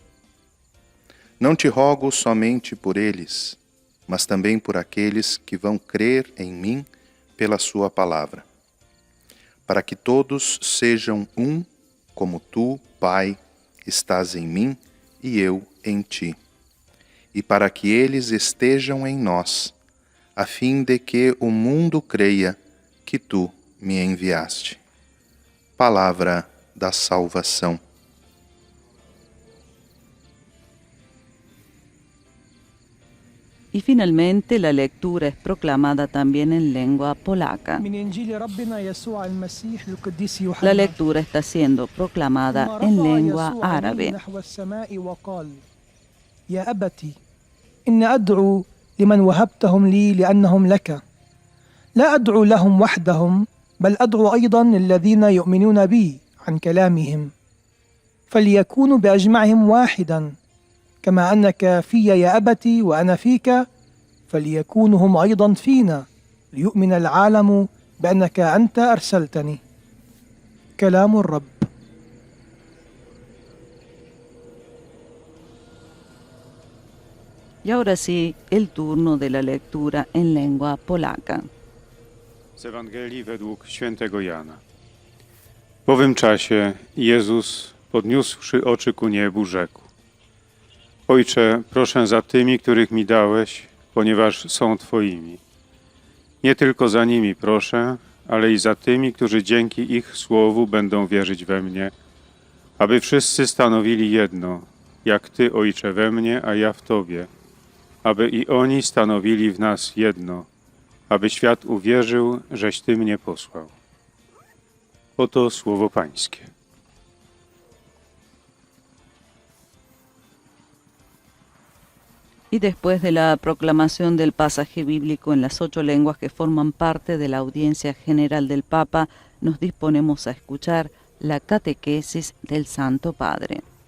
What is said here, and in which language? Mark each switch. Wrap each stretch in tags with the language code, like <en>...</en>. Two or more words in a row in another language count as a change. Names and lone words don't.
<pt>Não te rogo somente por eles, mas também por aqueles que vão crer em mim pela sua palavra, para que todos sejam um, como tu, Pai, estás em mim e eu em ti, e para que eles estejam em nós, a fim de que o mundo creia que tu me enviaste. Palavra da salvação.</pt> <es>Y finalmente la lectura es proclamada también en lengua polaca. La lectura está siendo proclamada en lengua árabe.</es> <ar>يا أبتي إن أدعو لمن وهبتهم لي لأنهم لك لا أدعو لهم وحدهم بل أدعو أيضا الذين يؤمنون بي عن كلامهم فليكونوا بأجمعهم واحدا كما أنك في يا أبتي وأنا فيك فليكونوا هم أيضا فينا ليؤمن العالم بأنك أنت أرسلتني. كلام الرب.</ar> <es>Y ahora sí, el turno de la lectura en lengua polaca.</es> <pl>Z Ewangelii według świętego Jana. W owym czasie Jezus, podniósłszy oczy ku niebu, rzekł: Ojcze, proszę za tymi, których mi dałeś, ponieważ są Twoimi. Nie tylko za nimi proszę, ale i za tymi, którzy dzięki ich słowu będą wierzyć we mnie, aby wszyscy stanowili jedno, jak Ty, Ojcze, we mnie, a ja w Tobie, aby i oni stanowili w nas jedno, aby świat uwierzył, żeś Ty mnie posłał. Oto słowo Pańskie.</pl> <es>Y después de la proclamación del pasaje bíblico en las 8 lenguas que forman parte de la audiencia general del Papa, nos disponemos a escuchar la catequesis del Santo Padre.</es>